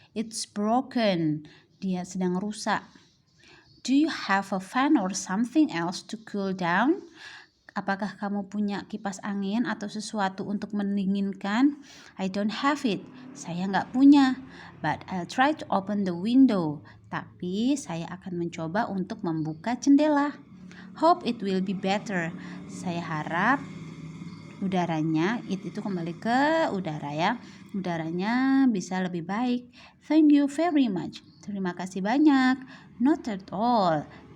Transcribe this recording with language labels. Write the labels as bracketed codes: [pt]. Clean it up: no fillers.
[en] It's broken. [id] Dia sedang rusak. [en] Do you have a fan or something else to cool down? [id] Apakah kamu punya kipas angin atau sesuatu untuk mendinginkan? [en] I don't have it. [id] Saya nggak punya. [en] But I'll try to open the window. [id] Tapi saya akan mencoba untuk membuka jendela. [en] Hope it will be better. [id] Saya harap udaranya, itu kembali ke udara ya. Udaranya bisa lebih baik. [en] Thank you very much. [id] Terima kasih banyak. [en] Not at all.